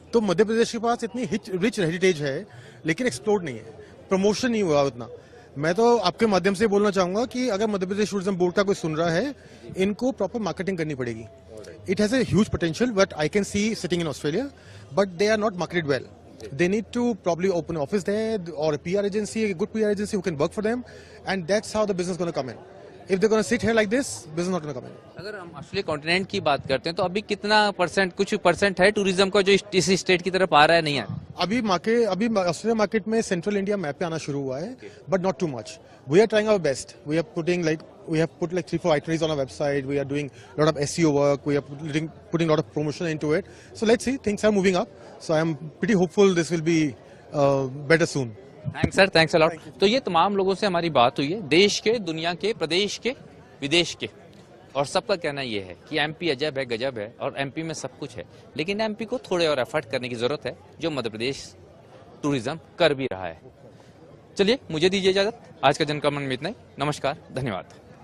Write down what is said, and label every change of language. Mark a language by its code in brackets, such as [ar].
[hi] तो मध्य प्रदेश के पास इतनी रिच हेरिटेज है, लेकिन एक्सप्लोर नहीं है, प्रमोशन नहीं हुआ उतना. मैं तो आपके माध्यम से बोलना चाहूंगा कि अगर मध्य प्रदेश टूरिज्म बोर्ड का कोई सुन रहा है, इनको प्रॉपर मार्केटिंग करनी पड़ेगी. [en] It has a huge potential, but I can see sitting in Australia, but they are not marketed well. They need to probably open an office there or a PR agency, a good PR agency who can work for them, and that's how the business is going to come in. If they're going to sit here like this, business is not going to come in. [hi] अगर हम Australia continent की बात करते हैं तो अभी कितना percent, कुछ परसेंट है टूरिज्म का जो इस स्टेट की तरफ आ रहा है? नहीं है अभी. अभी ऑस्ट्रेलिया मार्केट में सेंट्रल इंडिया मैप पे आना शुरू हुआ है, [en] But not too much. We are trying our best. We have put like 3-4 itineraries on our website. We are doing a lot of SEO work. We are putting a lot of promotion into it. So let's see, things are moving up. So I am pretty hopeful this will be better soon. Thanks sir, thanks a lot. [hi] तो ये तमाम लोगों से हमारी बात हुई है, देश के, दुनिया के, प्रदेश के, विदेश के, और सबका कहना ये है कि MP अजब है, गजब है, और MP में सब कुछ है, लेकिन MP को थोड़े और एफर्ट करने की जरूरत है, जो मध्य प्रदेश टूरिज्म कर भी रहा है। चलिए मुझे दीजिए इजाजत। आज का जन का मन में इतना ही। नमस्कार, धन्यवाद।